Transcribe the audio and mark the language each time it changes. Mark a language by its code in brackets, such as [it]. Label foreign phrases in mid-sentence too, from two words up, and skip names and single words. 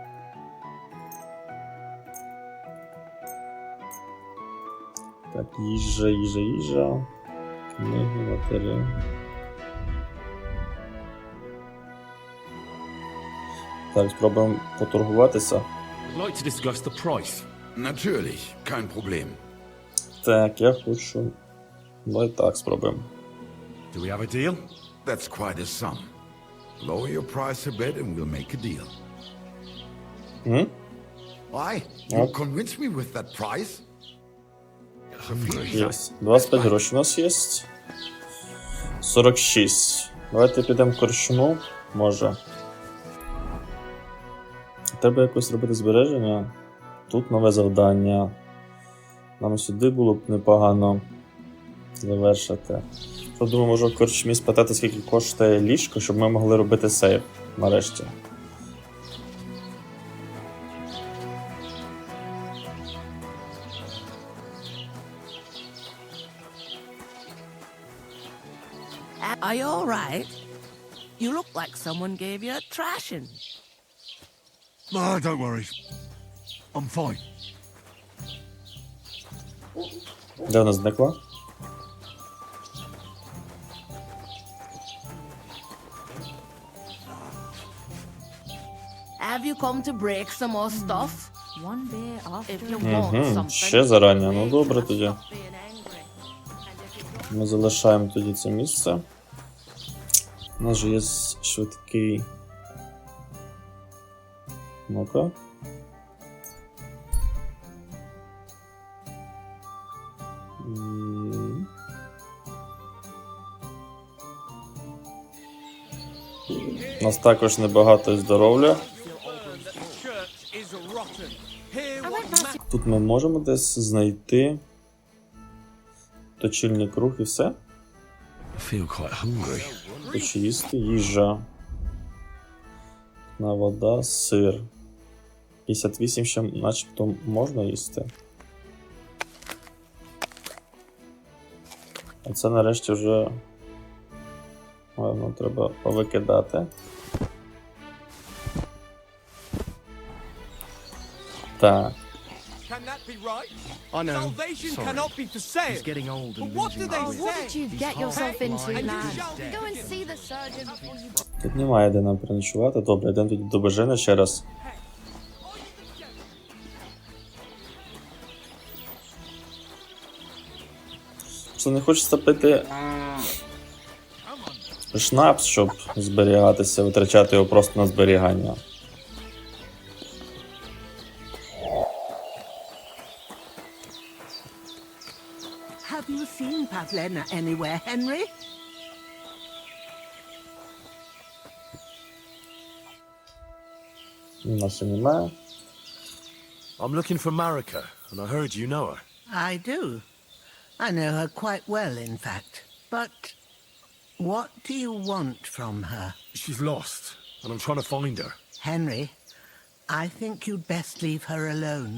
[uk] Так, їжа. Книги, матері. Так, спробуємо поторгуватися. [en] I'd like to discuss the price. [de] Natürlich, kein Problem. [uk] Так, я хочу... Ну і так, спробуємо. [en] Do we have a deal? That's quite a sum. Lower your price a bit and we'll make a deal. Why? You convince me with that price? [uk] Є. 25 грошей у нас є. 46. Давайте підемо в корчму. Може. Треба якось робити збереження. Тут нове завдання. Нам сюди було б непогано завершити. Я думаю, можу в корчмі спитати, скільки коштує ліжко, щоб ми могли робити сейв нарешті. [en] Are you all right? You look like someone gave you a thrashing. Ah, don't worry. I'm fine. [uk] Де вона зникла? [en] Have you come to break some more stuff? One day after. If you want something. [uk] Ще зарані. Ну добре [en] stop [uk] тоді. [en] being angry. And if you [uk] Ми залишаємо тоді це місце. У нас же є швидкий... Ну-ка. У нас також небагато здоров'я. Тут ми можемо десь знайти точильний круг і все? [en] I feel quite hungry. [uk] Хочу їсти, їжа. На вода, сир. 58 ще начебто можна їсти. А це нарешті вже... Ладно, треба повикидати. Так. [en] Can that be right? I know. Salvation Sorry. cannot be for sale. He's getting old and But what losing do they weight. say? What did you get yourself into, And you lad? shall Go and see the surgeon before you... [uk] Тут немає де нам переночувати. Добре, йдемо тоді до Бежини ще раз. Що не хочеться пити шнапс, щоб зберігатися, витрачати його просто на зберігання. [en] Have you seen Pavlena anywhere, Henry? [uk] Нас немає. [en] I'm looking for Marika, and I heard you know her. I do. I know her quite well, in fact. But what do you want from her? She's lost, and I'm trying to find her. Henry, I think you'd best leave her alone.